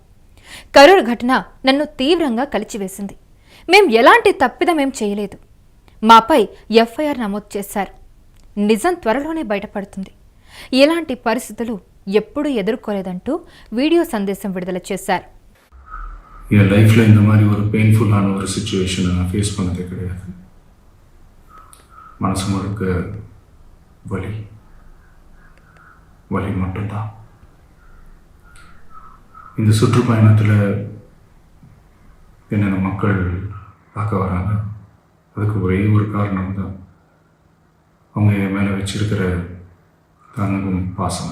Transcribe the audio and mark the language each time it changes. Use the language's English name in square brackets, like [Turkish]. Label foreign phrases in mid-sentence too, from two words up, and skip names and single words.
[Telugu] కరూర్ ఘటన నన్ను తీవ్రంగా కలిచివేసింది. మేం ఎలాంటి తప్పిదమేం చేయలేదు. మాపై ఎఫ్ఐఆర్ నమోదు చేశారు. నిజం త్వరలోనే బయటపడుతుంది. ఎలాంటి పరిస్థితులు ఎప్పుడూ ఎదుర్కోలేదంటూ వీడియో సందేశం విడుదల చేశారు. [Tamil] என் லைஃப்பில் இந்த மாதிரி ஒரு பெயின்ஃபுல்லான ஒரு சுச்சுவேஷனை நான் ஃபேஸ் பண்ணதே கிடையாது. மனசு முழுக்க வலி வலி மட்டும்தான். இந்த சுற்றுப்பயணத்தில் என்னென்ன மக்கள் பார்க்க வராங்க, அதுக்கு ஒரே ஒரு காரணம் தான் அவங்க என் மேலே வச்சிருக்கிற அன்பும் பாசம்.